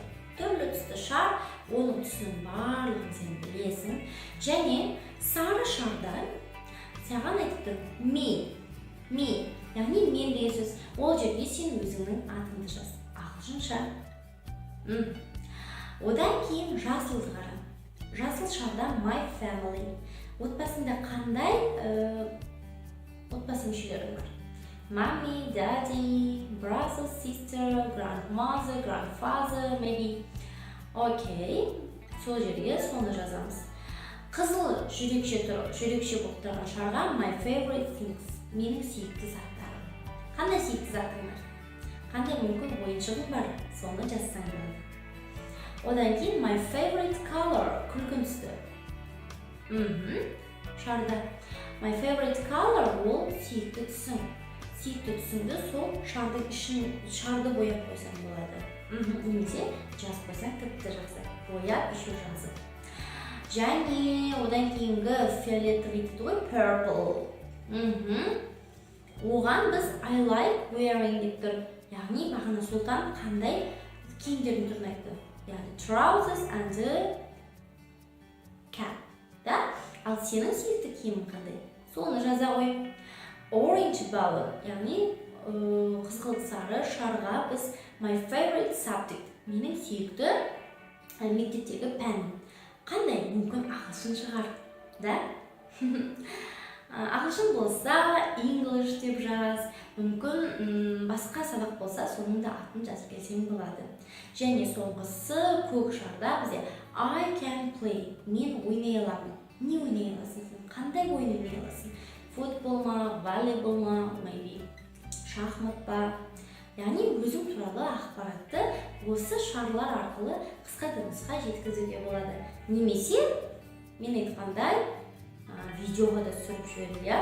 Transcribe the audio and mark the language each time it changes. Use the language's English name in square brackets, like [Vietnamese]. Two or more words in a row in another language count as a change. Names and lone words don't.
[Kazakh] Түрлі түсті шар, оның түсінің барлығын сен білесің. Және сары шарда саған айтып тұр me, яғни мен деген сөз. Ол жерге сен өзіңнің атыңды жаз. Ағылшынша. Одан кейін жасылды қара. Жасыл шарда [English] my family. [Kazakh] Отбасында қандай отбасы мүшелері бар? [English] Mommy, daddy, brother, sister, grandmother, grandfather, maybe. [Kazakh] Окей, сол жерге соны жазамыз. Қызыл жүрекше болып тұрған шарға [English] my favorite things. [Kazakh] Менің сүйікті заттарым. Қандай сүйікті заттарым бар? Қандай мүмкін ойыншығың бар? Соны жазсаң болады. Одан кейін [English] my favorite color, [Kazakh] күлгін түсті. Шарда [English] my favorite color [Kazakh] ол сүйікті түсің. Сүйікті түсіңді сол шардың шарды бояп қойсаң болады. Немесе жазып қойсаң тіпті жақсы. Бояп, еще жазып. Және одан кейінгі фиолетовый дейді ғой, purple. Оған біз [English] I like wearing [Kazakh] деп тұр. Яғни бағана Сұлтан қандай киімдердің түрін айтты. Яғни [English] trousers and cap. [Kazakh] Ал сенің сүйікті киімің қандай? Соны жаза қой. [English] Orange balloon, [Kazakh] яғни қызғылт сары шарға біз [English] my favorite subject. [Kazakh] Менің сүйікті мектептегі пән. Қандай? Мүмкін ағылшын шығар. Ағылшын болса English деп жаз. Мүмкін басқа сабақ болса соның да атын жазып келсең болады. Және соңғысы көк шарда бізде [English] I can play. [Kazakh] Мен ойнай аламын. Не ойнай аласың? Қандай ойын ойнай аласың? Футбол ма, волейбол ма, maybe шахмат па? Яғни өзің туралы ақпаратты осы шарлар арқылы қысқа дыбысқа жеткізуге болады. Немесе мен айтқандай видеоға да түсіріп жіберді, иә?